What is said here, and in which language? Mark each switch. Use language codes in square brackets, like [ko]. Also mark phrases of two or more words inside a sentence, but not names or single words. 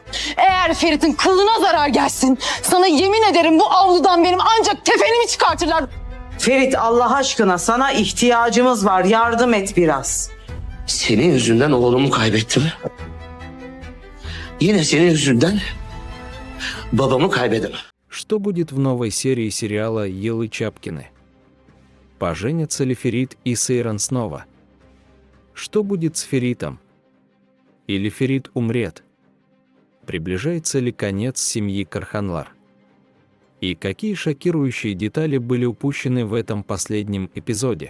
[tr] Eğer Ferit'in kılına zarar gelsin, sana yemin ederim bu avludan benim ancak tefenimi çıkartırlar. Ferit, Allah aşkına sana ihtiyacımız var. Yardım et biraz. Senin yüzünden oğlumu kaybettim. Yine senin yüzünden babamı kaybederim. [ru] Что будет в новой серии сериала Елы Чапкины? Поженятся ли Ферит и Сейран снова? Что будет с Феритом? Или Ферит умрет? Приближается ли конец семьи Карханлар? И какие шокирующие детали были упущены в этом последнем эпизоде?